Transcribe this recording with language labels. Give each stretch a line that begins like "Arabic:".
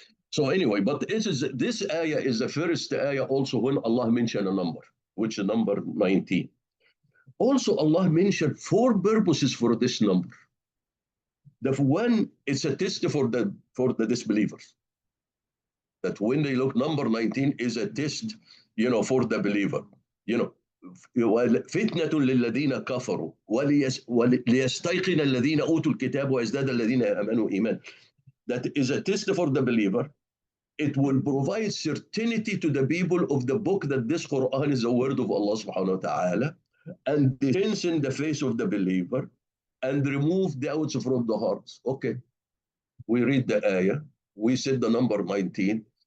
English: So anyway, but this ayah is the first ayah also when Allah mentioned a number, which is number 19. Also, Allah mentioned 4 purposes for this number. The one is a test for the disbelievers. That when they look, number 19 is a test, for the believer.
Arabic: فتنة للذين كفروا وليستيقن الذين أوتوا الكتاب ويزداد الذين آمنوا إيمان.
English: That is a test for the believer. It will provide certainty to the people of the book that this Quran is the word of Allah subhanahu wa ta'ala, and strengthen the faith of the believer and remove doubts from the hearts. Okay, we read the ayah, we said the number 19.